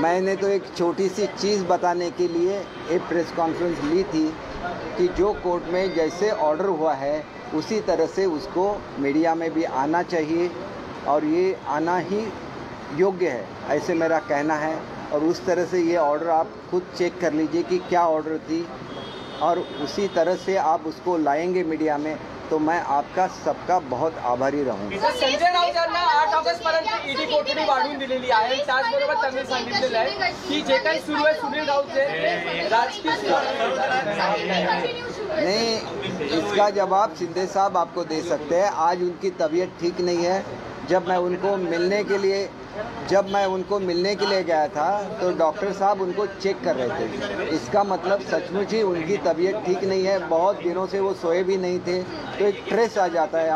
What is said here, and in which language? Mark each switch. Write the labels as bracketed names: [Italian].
[Hindi] मैंने तो एक छोटी सी चीज़ बताने के लिए एक प्रेस कॉन्फ्रेंस ली थी कि जो कोर्ट में जैसे ऑर्डर हुआ है उसी तरह से उसको मीडिया में भी आना चाहिए और ये आना ही योग्य है, ऐसे मेरा कहना है. और उस तरह से ये ऑर्डर आप खुद चेक कर लीजिए कि क्या ऑर्डर थी और उसी तरह से आप उसको लाएंगे मीडिया में तो मैं आपका सबका बहुत आभारी रहूँगा. [Marathi] संजय राऊत यांना 8 ऑगस्टपर्यंत ईडी कोठडी वाढवून दिलेली आहे. त्याचबरोबर त्यांनी सांगितलेलं आहे की जे काही सुरू आहे सुनील राऊतचे राजकीय [Hindi] नहीं, इसका जवाब शिंदे साहब आपको दे सकते हैं. आज उनकी तबीयत ठीक नहीं है. जब मैं उनको मिलने के लिए गया था तो डॉक्टर साहब उनको चेक कर रहे थे. इसका मतलब सचमुच ही उनकी तबीयत ठीक नहीं है. बहुत दिनों से वो सोए भी नहीं थे तो एक स्ट्रेस आ जाता है.